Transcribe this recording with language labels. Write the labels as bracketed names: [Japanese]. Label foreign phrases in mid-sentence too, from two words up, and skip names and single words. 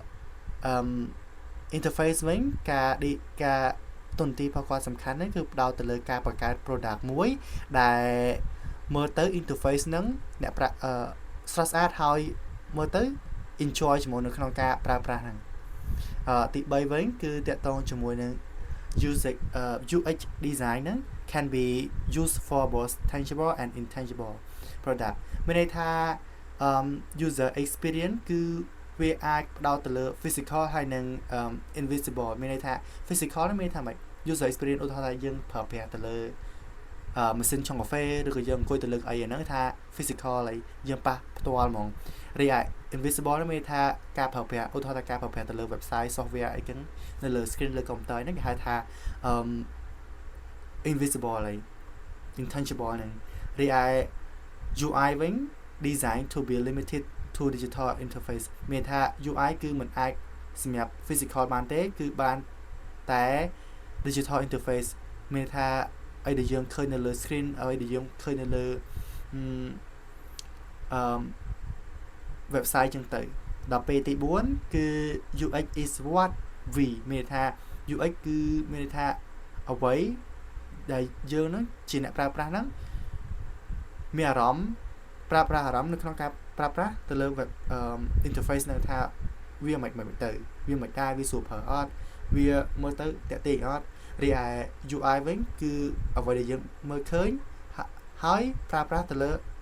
[Khmer] interface វិញការទុនទីរបស់គាត់សំខាន់ហ្នឹងគឺផ្ដោតទៅលើការបង្កើត product មួយដែលមើលទៅ interface ហ្នឹងអ្នកស្រស់ស្អាតហើយមើលទៅ enjoy ជាមួយនៅក្នុងការប្រើប្រាស់ហ្នឹងទី3វិញគឺតាក់ទងជាមួយនឹង [English] UX design ហ្នឹង can be used for both tangible and intangible product [Khmer] មានន័យថា [English] user experience [Khmer] គឺវាអាចផ្ដោតទៅលើ physical ហើយនិង invisible មានន័យថា physical នេះមានន័យថាម៉េច [English] user experience [Khmer] ឧទាហរណ៍ថាយើងប្រើប្រាស់ទៅលើម៉ាស៊ីនឆុងកាហ្វេឬក៏យើងអង្គុយទៅលើអីហ្នឹងថា physical ហើយយើងប៉ះផ្ទាល់ហ្មងរីឯ invisible នេះមានថាការប្រើប្រាស់ឧទាហរណ៍ថាការប្រើប្រាស់ទៅលើ [English] website software [Khmer] អីចឹងនៅលើ screen លើ computer ហ្នឹងគេហៅថា invisible ហើយ intangible ហ្នឹងរីឯ UI វិញ [English] design to be limited to digital interface [Khmer] មានថា UI គឺមិនអាចសម្រាប់ physical បានទេគឺបានតែ [English] digital interface [Khmer] មានថាអីដែលយើងឃើញនៅលើ screen អីដែលយើងឃើញនៅលើ website ចឹងទៅដល់ពេលទី4គឺ [English] UX is what we [Khmer] មានថា UX គឺមានថាអ្វី ដែលយើងនឹងជាអ្នកប្រើប្រាស់ហ្នឹងមានអារម្មណ៍ប្រើប្រាស់អារម្មណ៍នៅក្នុងការប្រើប្រាស់ទៅលើ [English] web interface [Khmer] ហ្នឹងថាវាមិនទៅវាមិនដែរវាស្រួលប្រើអត់វាមើលទៅតាក់ទាញអត់រីឯ UI វិញគឺអ្វីដែលយើងមើលឃើញហើយប្រើប្រាស់ទៅលើ